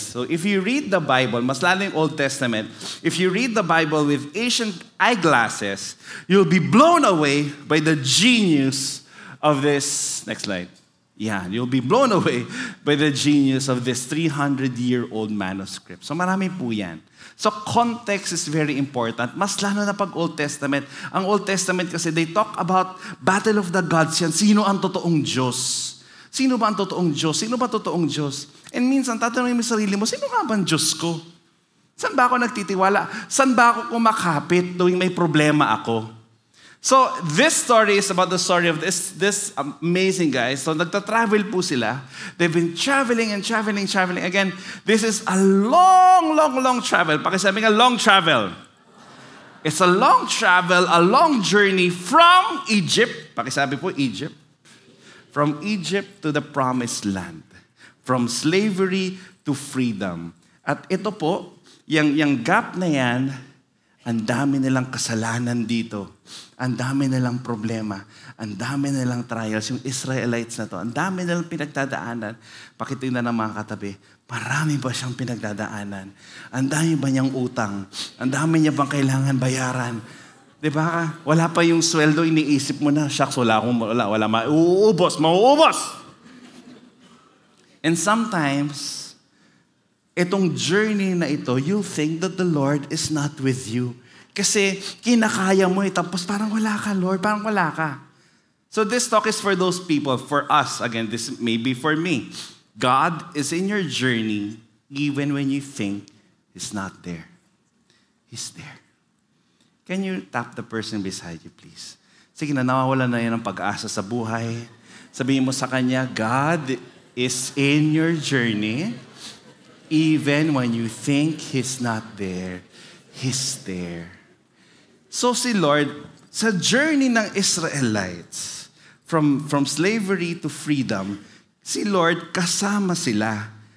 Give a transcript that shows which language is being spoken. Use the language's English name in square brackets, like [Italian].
[English] So if you read the Bible, [Filipino] mas lalo yung [English] Old Testament, if you read the Bible with ancient eyeglasses, you'll be blown away by the genius of this, next slide. Yeah, you'll be blown away by the genius of this 300-year-old manuscript. So [Filipino] marami po yan. [English] So context is very important. [Filipino] Mas lalo na pag Old Testament. [English] Ang Old Testament kasi they talk about battle of the gods yan. [Filipino] Sino ang totoong Diyos? Sino ba ang totoong Diyos? Sino ba totoong Diyos? And minsan, tatanungin mo sarili mo, sino nga ba ang Diyos ko? Saan ba ako nagtitiwala? Saan ba ako kumakapit tuwing may problema ako? [English] So, this story is about the story of this amazing guy. So, [Filipino] nagta-travel po sila. [English] They've been traveling and traveling. Again, this is a long travel. [Filipino] Pakisabi nga, [English] long travel. It's a long travel, a long journey from Egypt. [Filipino] Pakisabi po, [English] Egypt. From Egypt to the promised land. From slavery to freedom. [Filipino] At ito po, yung gap na yan, ang dami nilang kasalanan dito. Ang dami nilang problema. Ang dami nilang trials. Yung Israelites na to, ang dami nilang pinagdadaanan. Pakitingnan ng mga katabi, marami ba siyang pinagdadaanan? Ang dami ba niyang utang? Ang dami niya bang kailangan bayaran? Diba? Wala pa yung sweldo, iniisip mo na, shucks, wala, mauubos. [English] And sometimes, [Filipino] itong journey na ito, [English] you think that the Lord is not with you. [Filipino] Kasi kinakaya mo tapos parang wala ka, Lord, parang wala ka. [English] So this talk is for those people, for us, again, this may be for me. God is in your journey even when you think He's not there. He's there. Can you tap the person beside you, please? [Filipino] Sige na, nawawala na yan ng pag-asa sa buhay. Sabihin mo sa kanya, [English] God is in your journey. Even when you think He's not there, He's there. [Filipino] So si Lord, sa journey ng Israelites, [English] from slavery to freedom, [Filipino] si Lord kasama sila.